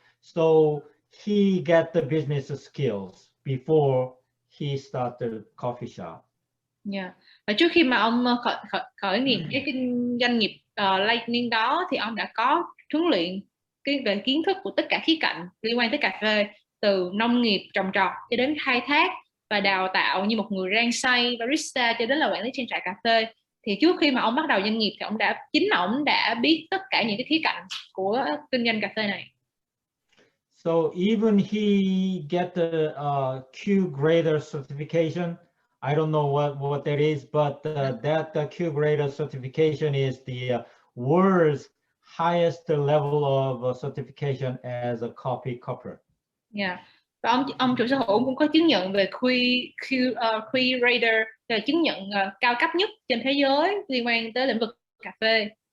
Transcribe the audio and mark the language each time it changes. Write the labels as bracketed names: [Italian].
[English] So he got the business skills before he started the coffee shop. Yeah. [Vietnamese] Và trước khi mà ông khởi nghiệp cái doanh nghiệp Lightning đó thì ông đã có huấn luyện về kiến thức của tất cả khía cạnh liên quan tới cà phê, từ nông nghiệp trồng trọt cho đến khai thác và đào tạo như một người rang xay barista cho đến là quản lý trang trại cà phê. Thì trước khi mà ông bắt đầu doanh nghiệp thì ông đã biết tất cả những cái khía cạnh của kinh doanh cà phê này. [English] So even he get the Q grader certification. I don't know what that is, but that Q grader certification is the world's highest level of certification as a coffee cupper. Yeah. [Vietnamese] Và ông chủ sở hữu cũng có chứng nhận về Q grader, là chứng nhận cao cấp nhất trên thế giới liên quan tới lĩnh vực cà phê.